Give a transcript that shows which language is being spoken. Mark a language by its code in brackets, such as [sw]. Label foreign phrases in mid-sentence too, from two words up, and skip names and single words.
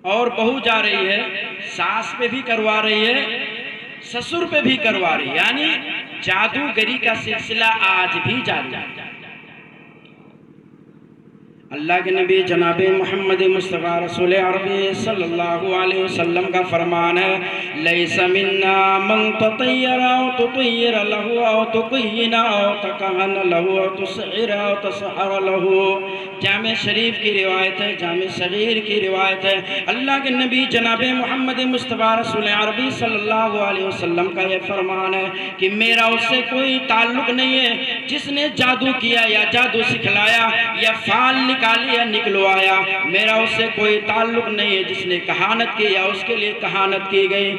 [ur] اور بہو جا رہی ہے، ساس پہ بھی کروا رہی ہے، سسر پہ بھی کروا رہی ہے، یعنی جادوگری کا سلسلہ آج بھی جاری ہے۔ اللہ کے نبی جناب محمد مصطفیٰ رسول عربی صلی اللہ علیہ وسلم کا فرمان ہے، [ar] لیس منا من تطیر او تطیر له او تقین او تکہن له او تسحر او تسحر له۔ [ur] جامع شریف کی روایت ہے، جامع صغیر کی روایت ہے، اللہ کے نبی جناب محمد مصطفیٰ رسول عربی صلی اللہ علیہ وسلم کا یہ فرمان ہے کہ میرا اس سے کوئی تعلق نہیں ہے جس نے جادو کیا یا جادو سکھلایا یا فال نکالی یا نکلوایا، میرا اس سے کوئی تعلق نہیں ہے جس نے کہانت کی یا اس کے لیے کہانت کی گئی۔